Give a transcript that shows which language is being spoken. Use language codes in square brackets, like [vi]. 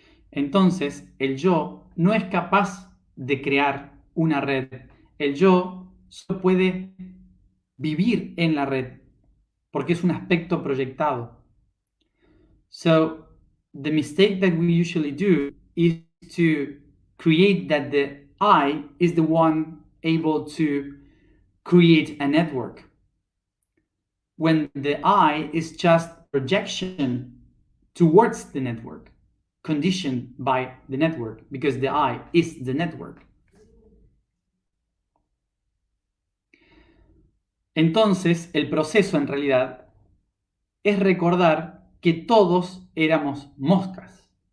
[es] Entonces, el yo no es capaz de crear una red. El yo solo puede vivir en la red, porque es un aspecto proyectado. [en] So, the mistake that we usually do is to create that the I is the one able to create a network, when the I is just projection towards the network, conditioned by the network, because the I is the network. [es] Entonces, el proceso en realidad es recordar que todos éramos moscas.